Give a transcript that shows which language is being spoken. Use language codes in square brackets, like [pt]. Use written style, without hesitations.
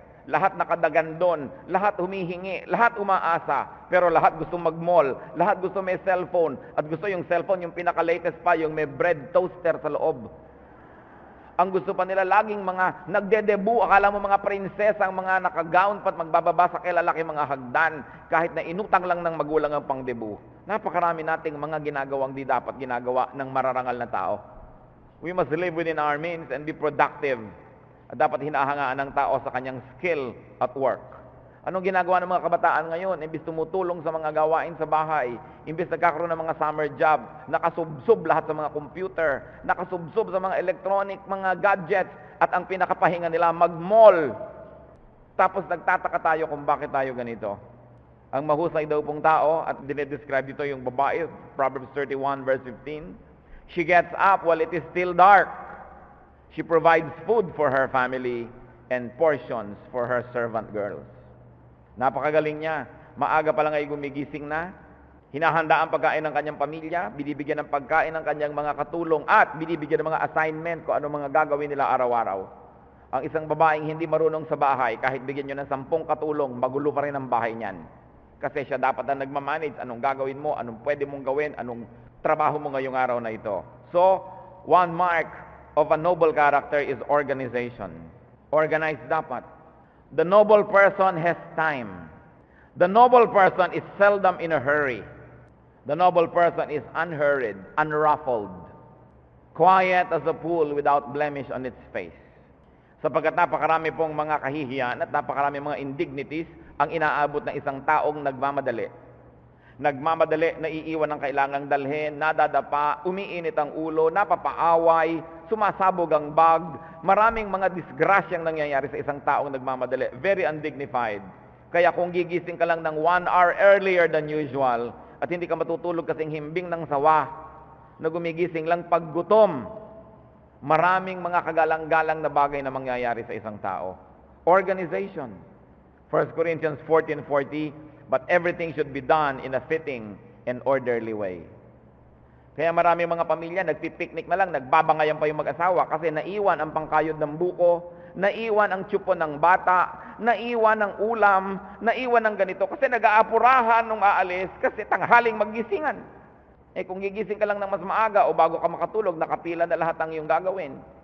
[tl] Lahat nakadagan doon, lahat humihingi, lahat umaasa, pero lahat gusto mag-mall, lahat gusto may cellphone, at gusto yung cellphone, yung pinaka-latest pa, yung may bread toaster sa loob. Ang gusto pa nila laging mga nagdedebu, akala mo mga prinsesa, ang mga nakagown pa't magbababa sa kilalaki mga hagdan, kahit na inutang lang ng magulang ang pangdebu. Napakarami nating mga ginagawang di dapat ginagawa ng mararangal na tao. [en] We must live within our means and be productive. [tl] At dapat hinahangaan ng tao sa kanyang skill at work. Anong ginagawa ng mga kabataan ngayon? Imbis tumutulong sa mga gawain sa bahay, imbis nagkakaroon ng mga summer job, nakasubsob lahat sa mga computer, nakasubsob sa mga electronic, mga gadgets, at ang pinakapahinga nila mag-mall. Tapos nagtataka tayo kung bakit tayo ganito. Ang mahusay daw pong tao, at dinedescribe dito yung babae, Proverbs 31 verse 15, [en] she gets up while it is still dark. She provides food for her family and portions for her servant girls. [tl] Napakagaling niya. Maaga pa lang ay gumigising na. Hinahanda ang pagkain ng kanyang pamilya, binibigyan ng pagkain ng kanyang mga katulong, at binibigyan ng mga assignment kung ano mga gagawin nila araw-araw. Ang isang babaeng hindi marunong sa bahay, kahit bigyan nyo ng 10 katulong, magulo pa rin ang bahay niyan. Kasi siya dapat ang nagmamanage, anong gagawin mo, anong pwede mong gawin, anong trabaho mo ngayong araw na ito. [en] So, one mark of a noble character is organization. Organized [tl] dapat. [en] The noble person has time. The noble person is seldom in a hurry. The noble person is unhurried, unruffled, quiet as a pool without blemish on its face. [tl] Sapagkat napakarami pong mga kahihiyan at napakarami mga indignities ang inaabot ng isang taong nagmamadali. Nagmamadali, naiiwan ang kailangang dalhin, nadadapa, umiinit ang ulo, napapaaway, sumasabog ang bag. Maraming mga disgrasyang nangyayari sa isang taong nagmamadali. [en] Very undignified. [tl] Kaya kung gigising ka lang ng [en] 1 hour earlier than usual [tl] at hindi ka matutulog kasing himbing ng sawa na gumigising lang pag gutom, maraming mga kagalang-galang na bagay na mangyayari sa isang tao. [en] Organization. 1 Corinthians 14:40, but everything should be done in a fitting and orderly way. [tl] Kaya maraming mga pamilya, nagpipiknik na lang, nagbabangayan pa yung mag-asawa kasi naiwan ang pangkayod ng buko, naiwan ang tsupo ng bata, naiwan ang ulam, naiwan ang ganito kasi nag-aapurahan nung aalis kasi tanghaling maggisingan. Kung gigising ka lang ng mas maaga o bago ka makatulog, nakapila na lahat ang iyong gagawin.